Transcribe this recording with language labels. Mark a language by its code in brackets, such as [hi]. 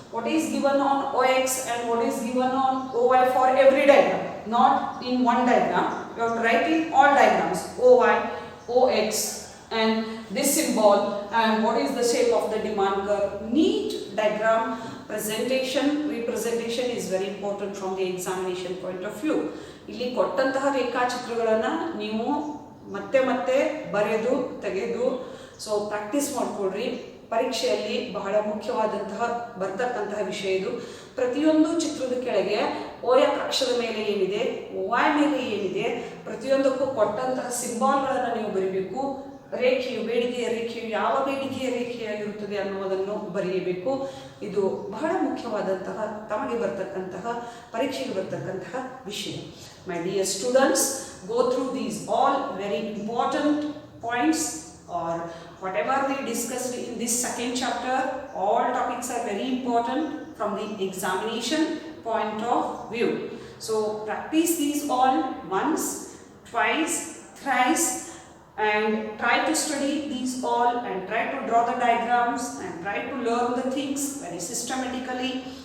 [en] What is given on OX and what is given on OY for every diagram, not in one diagram. You have to write in all diagrams, OY, OX and this symbol and what is the shape of the demand curve. Neat diagram representation is very important from the examination point of view. [kn] ಇಲ್ಲಿ ಕೊಟ್ಟಂತಹ ರೇಖಾಚಿತ್ರಗಳನ್ನು ನೀವು ಮತ್ತೆ ಮತ್ತೆ ಬರೆದು ತೆಗೆದು practice ಮಾಡಿಕೊಳ್ಳ್ರಿ. ಪರೀಕ್ಷೆಯಲ್ಲಿ ಬಹಳ ಮುಖ್ಯವಾದಂತಹ ಬರ್ತಕ್ಕಂತಹ ವಿಷಯ ಇದು. ಪ್ರತಿಯೊಂದು ಚಿತ್ರದ ಕೆಳಗೆ OX ಅಕ್ಷದ ಮೇಲೆ ಏನಿದೆ, OY ಮೇಲೆ ಏನಿದೆ, ಪ್ರತಿಯೊಂದಕ್ಕೂ ಕೊಟ್ಟಂತಹ ಸಿಂಬಾಲ್ಗಳನ್ನು ನೀವು ಬರೀಬೇಕು. ರೇಖೆಯು, ಬೇಡಿಕೆಯ ರೇಖೆಯು ಯಾವ ಬೇಡಿಕೆಯ ರೇಖೆಯಾಗಿರುತ್ತದೆ ಅನ್ನುವುದನ್ನು ಬರೆಯಬೇಕು. ಇದು ಬಹಳ ಮುಖ್ಯವಾದಂತಹ ತಮಗೆ ಬರ್ತಕ್ಕಂತಹ ಪರೀಕ್ಷೆಗೆ ಬರ್ತಕ್ಕಂತಹ ವಿಷಯ. [en] My dear students, go through these all very important points or whatever we discussed in this second chapter. All topics are very important from the examination point of view. So practice these all once, twice, thrice and try to study these all and try to draw the diagrams and try to learn the things very systematically.